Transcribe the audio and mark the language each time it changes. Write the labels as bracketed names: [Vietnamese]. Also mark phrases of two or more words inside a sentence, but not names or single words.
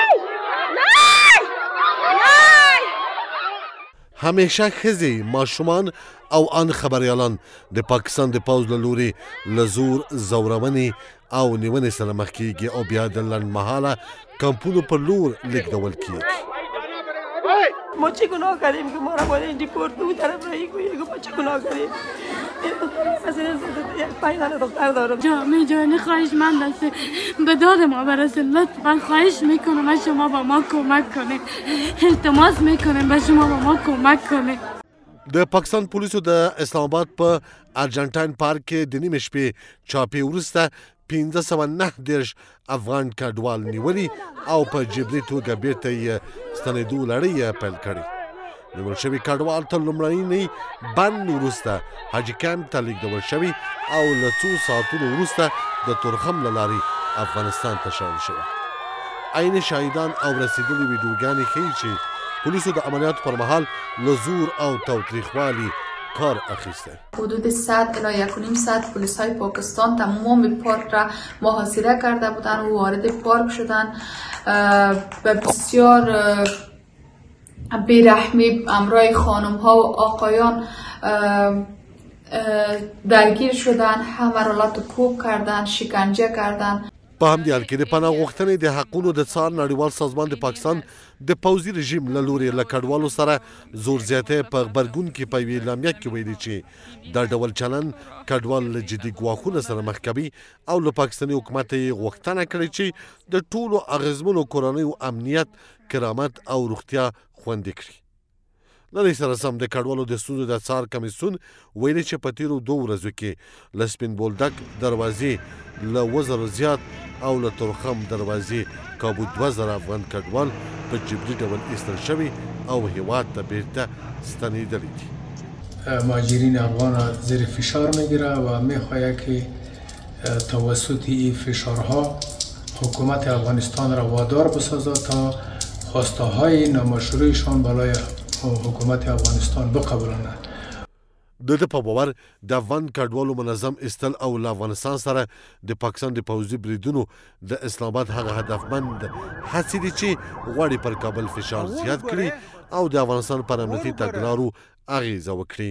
[Pashto] همیشه ښځې، ماشومان او ان خبریالان د پاکستان د پوځ له لورې له زور، زورونې او نیونې سره مخ کېږي او بیا د لنډمهاله کمپونو پر لور لیږدول کېږي. [Persian] ما چه گناه کردیم که ما را باید دیپورت به اون طرف رایی کنیم؟ ما چه گناه کردیم؟ مثلا یک 5 تا دختر دارم. جامعه خواهشمند است به داد ما برسید. لطفا خواهش میکنم از شما با ما کمک کنید. التماس میکنم به شما با ما کمک کنید. [Pashto] د پاکستان پولیسو د اسلام آباد په ارجنټاین پارک کې د نیمې شپې چاپې وروسته 1590 افغان کډوال نیولي او په جبري توګه بیرته یې ستنېدو لړۍ پیل کړې. نیول شوي کډوال تر لومړني بند وروسته حاجي کمپ ته لیږدول شوي او له څو ساعتونو وروسته د تورخم له لارې افغانستان ته شړل شوي. عین شاهدان او رسېدلي ویډیوګانې ښیي چې پولیسو د عملیاتو پر مهال له زور او تاوتریخوالي کار اخیسته. [Persian] حدود 100 الی 1.5 ساعت پلیس های پاکستان تمام پارک را محاصره کرده بودند و وارد پارک شدند و بسیار بیرحمی همراه خانم ها و آقایان درگیر شدند. همه را لات و کوب کردند، شکنجه کردند. [Pashto] په همدې حال کې د پناه غوښتنې د حقونو د څار نړیوال سازمان د پاکستان د پوځي رژیم له لورې له کډوالو سره زور زیاتی په غبرګون کې په یوې اعلامیه کې ویلي چې دا ډول چلن کډوال له جدي ګواښونو سره مخ کوي او له پاکستاني حکومت یې غوښتنه کړې چې د ټولو اغېزمنو کورنیو امنیت، کرامت او روغتیا خوندي کړي. له دې سره سم د کډوالو د ستونزو د څار کمیسیون ویلي چې په تیرو 2 ورځو کې له سپین بولدک دروازې له 1000 زیات او له تورخم دروازې کابو 2000 افغان کډوال په جبري ډول ایستل شوي او هیواد ته بیرته ستنېدلي دي. [Persian] مهاجرین افغان زیر فشار میگیره و میخواهد که توسط این فشارها حکومت افغانستان را وادار بسازد تا خواسته های نامشروعشان بالای حکومت افغانستان بقبولانه. [Pashto] د ده په باور د افغان کډوالو منظم ایستل او له افغانستان سره د پاکستان د پوځي بریدونو د اسلام آباد هغه هدفمند هڅې دي چې غواړي پر کابل فشار زیات کړي او د افغانستان پر امنیتي تګلارو اغیزه وکړي.